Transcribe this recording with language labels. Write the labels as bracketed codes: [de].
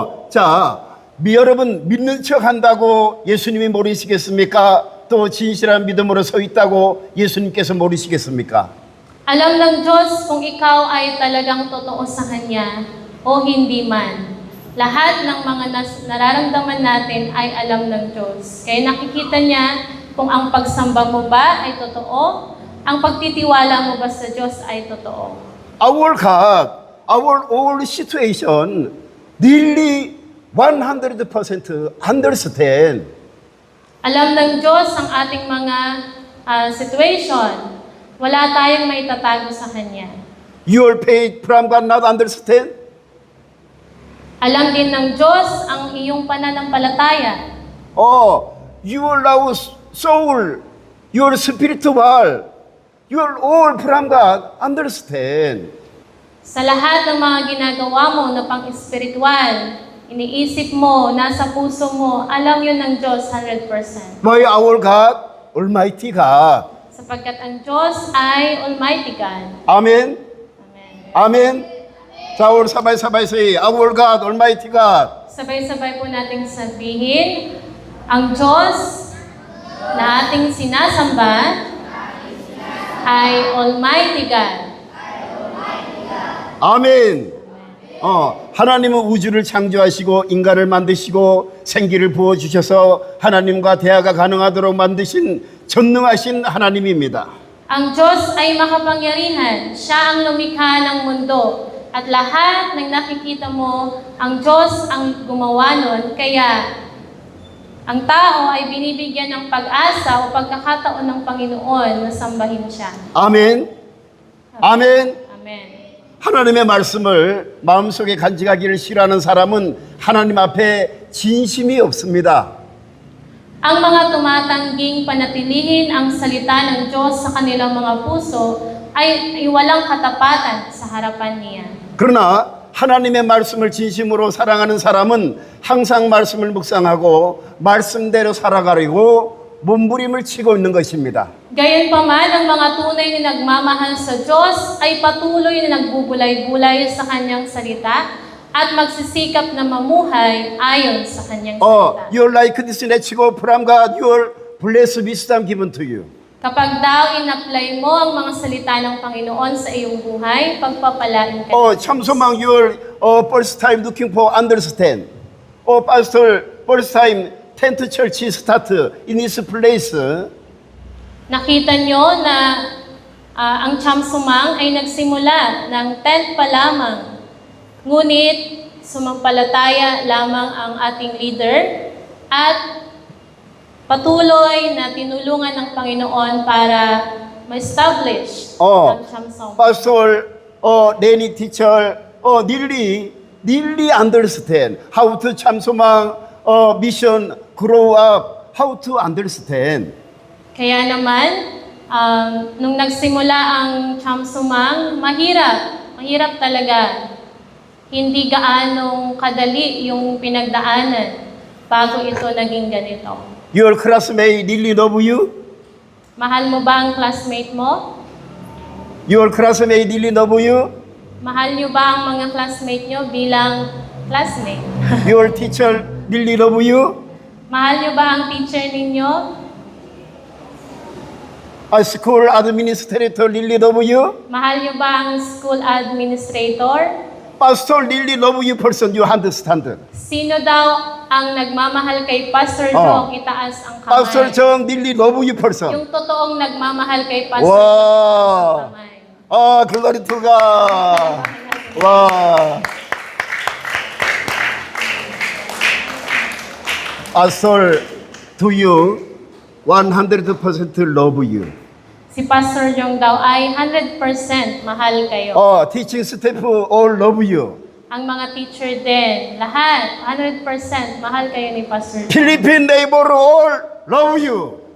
[ko] 자, 여러분 믿는 척 한다고 예수님이 모르시겠습니까? 또 진실한 믿음으로 서 있다고 예수님께서 모르시겠습니까? [tl] Alam ng Diyos kung ikaw ay talagang totoo sa Kanya o hindi man. Lahat ng mga nararamdaman natin ay alam ng Diyos. Kaya nakikita niya kung ang pagsamba mo ba ay totoo, ang pagtitiwala mo ba sa Diyos ay totoo. [en] Our God, our all situation, really 100% understand. [tl] Alam ng Diyos ang ating mga situation. Wala tayong maitatago sa Kanya. [en] Your faith from God not understand? [tl] Alam din ng Diyos ang iyong pananampalataya. [en] Your love soul, your spiritual, your all from God understand. [tl] Sa lahat ng mga ginagawa mo na pang-espiritual, iniisip mo, nasa puso mo, alam yun ng Diyos 100%. [en] By our God, Almighty God. [tl] Sapagkat ang Diyos ay Almighty God. Amen. Amen. [en] Amen. [ko] 자, 우리 [tl] sabay-sabay [en] say, our God, Almighty God. [tl] Sabay-sabay po nating sabihin, ang Diyos na ating sinasamba ay Almighty God. 아멘. [ko] 하나님은 우주를 창조하시고 인간을 만드시고 생기를 부어주셔서 하나님과 대화가 가능하도록 만드신 전능하신 하나님입니다. [tl] Ang Diyos ay makapangyarihan. Siya ang lumikha ng mundo. At lahat ng nakikita mo, ang Diyos ang gumawa nun. Kaya ang tao ay binibigyan ng pag-asa o pagkakataon ng Panginoon na sambahin siya. 아멘. 아멘. Amen. [ko] 하나님의 말씀을 마음속에 간직하기를 싫어하는 사람은 하나님 앞에 진심이 없습니다. [tl] Ang mga tumatangging panatilihin ang salita ng Diyos sa kanilang mga puso ay walang katapatan sa harapan niya. [ko] 그러나 하나님의 말씀을 진심으로 사랑하는 사람은 항상 말씀을 묵상하고 말씀대로 살아가려고 몸부림을 치고 있는 것입니다. [tl] Gayunpaman, ang mga tunay na nagmamahal sa Diyos ay patuloy na nagbubulay-bulay sa kanyang salita at magsisikap na mamuhay ayon sa kanyang salita. [en] Your like this 내치고 from God, your blessed wisdom given to you. [tl] Kapag daw in-apply mo ang mga salita ng Panginoon sa iyong buhay, pagpapalain ka. [en] 참소망 your first time looking for understand. Pastor, first time tent church start in this place. [tl] Nakita nyo na ang Chamsumang ay nagsimula ng tent pa lamang. Ngunit sumampalataya lamang ang ating leader at patuloy na tinulungan ng Panginoon para ma-establish ang Chamsumang. [en] Pastor, Danny teacher, nearly understand how to 참소망 mission grow up, how to understand. [tl] Kaya naman, nung nagsimula ang Chamsumang, mahirap talaga. Hindi gaanong kadali yung pinagdaanan bago ito naging ganito. [en] Your classmate really love you? [tl] Mahal mo ba ang classmate mo? [en] Your classmate really love you? [tl] Mahal niyo ba ang mga classmate niyo bilang classmate? [en] Your teacher really love you? [tl] Mahal niyo ba ang teacher ninyo? [en] A school administrator really love you? [tl] Mahal niyo ba ang school administrator? [en] Pastor really love you person, you understand. [tl] Sino daw ang nagmamahal kay Pastor Jong? Itaas ang kamay. [en] Pastor Jong really love you person. [tl] Yung totoong nagmamahal kay Pastor Wow. Jong, itaas ang kamay. [en] Glory to God. Wow. Pastor, to you, 100% love you. [tl] Si Pastor Jong daw ay 100% mahal kayo. [en] Teaching staff all love you. [tl] Ang mga teacher din, lahat, 100% mahal kayo ni Pastor Jong. [en] Philippine neighbor all love you.